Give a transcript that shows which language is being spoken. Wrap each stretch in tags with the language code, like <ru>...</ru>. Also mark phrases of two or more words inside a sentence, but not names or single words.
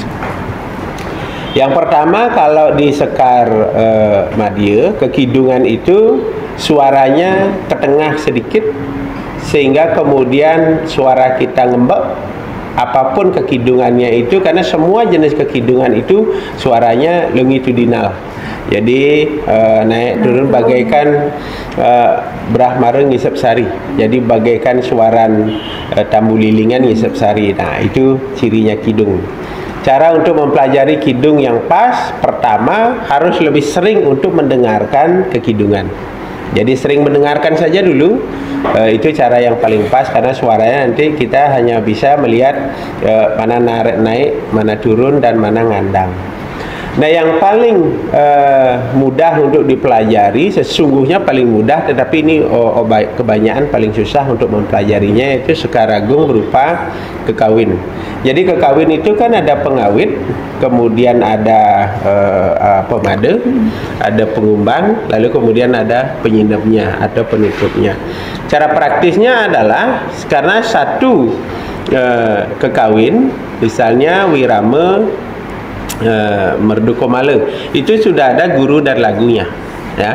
<id>Yang pertama, kalau di Sekar Madya, kekidungan itu suaranya ke tengah sedikit, sehingga kemudian suara kita ngembek, apapun kekidungannya itu, karena semua jenis kekidungan itu suaranya longitudinal. Jadi naik turun bagaikan</id> <ban>Brahmara ngisep sari.</ban> <id>Jadi bagaikan</id> <ban>suaran tambu lilingan ngisep sari.</ban> <id>Nah, itu cirinya kidung. Cara untuk mempelajari kidung yang pas, pertama harus lebih sering untuk mendengarkan kekidungan. Jadi sering mendengarkan saja dulu, itu cara yang paling pas, karena suaranya nanti kita hanya bisa melihat mana naik, mana turun, dan mana ngandang. Nah, yang paling mudah untuk dipelajari, sesungguhnya paling mudah, tetapi ini kebanyakan paling susah untuk mempelajarinya, yaitu sekar agung berupa kekawin. Jadi kekawin itu kan ada pengawit, kemudian ada pemade, ada pengumbang, lalu kemudian ada penyinapnya atau penutupnya. Cara praktisnya adalah karena satu kekawin, misalnya wirama, merdu komala, itu sudah ada guru dan lagunya, ya.</id>